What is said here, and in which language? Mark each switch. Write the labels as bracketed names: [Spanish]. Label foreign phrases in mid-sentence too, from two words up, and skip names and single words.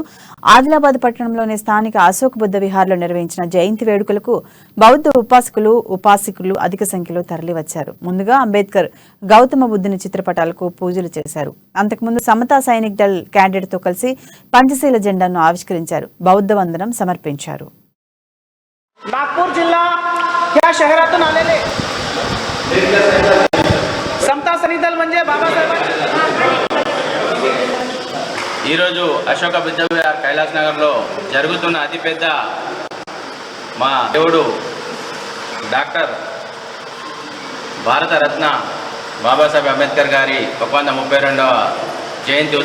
[Telugu] ఆదిలాబాద్ పట్టణంలోని స్థానిక అశోక్ బుద్ధ విహార్లో నిర్వహించిన జయంతి వేడుకలకు బౌద్ధ ఉపాసకులు అధిక సంఖ్యలో తరలివచ్చారు. ముందుగా అంబేద్కర్ గౌతమ బుద్ధుని చిత్రపటాలకు పూజలు చేశారు. అంతకుముందు సమతా సైనిక్ దళ్ క్యాండిడేట్ తో కలిసి పంచశీల జెండాను ఆవిష్కరించారు. బౌద్ధ వందనం సమర్పించారు. [Marathi] नागपूर जिल्हा या शहरातून आलेले समता सैनिक दल म्हणजे बाबासाहेब [Telugu] ఈరోజు అశోక బుద్ధ విహార్ కైలాస్ నగర్లో జరుగుతున్న అతిపెద్ద మా దేవుడు డాక్టర్ భారతరత్న బాబాసాహెబ్ అంబేద్కర్ గారి 132వ జయంతి